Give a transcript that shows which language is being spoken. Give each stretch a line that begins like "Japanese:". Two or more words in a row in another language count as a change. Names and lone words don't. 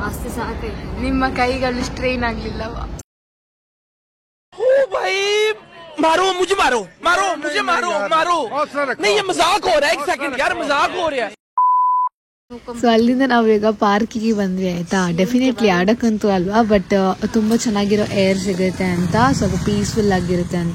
Kannada: ಅಷ್ಟೇ ಸಾಕಾಯ್ತು. ನಿಮ್ಮ ಕೈಗಳು ಸ್ಟ್ರೈನ್ ಆಗ್ಲಿಲ್ಲವ?
Hindi: मारो मुझे मारो मारो मुझे मारो मारो नहीं ये मजाक हो रहा है, एक सेकंड यार मजाक हो रहा है.
Kannada: ಸೊ ಅಲ್ಲಿಂದ ನಾವೀಗ ಪಾರ್ಕಿಗೆ ಬಂದ್ವಿ ಆಯ್ತಾ. ಡೆಫಿನೆಟ್ಲಿ ಆಡಕ್ಕಂತೂ ಅಲ್ವಾ, ಬಟ್ ತುಂಬ ಚೆನ್ನಾಗಿರೋ ಏರ್ ಸಿಗುತ್ತೆ ಅಂತ, ಸ್ವಲ್ಪ ಪೀಸ್ಫುಲ್ ಆಗಿರುತ್ತೆ ಅಂತ.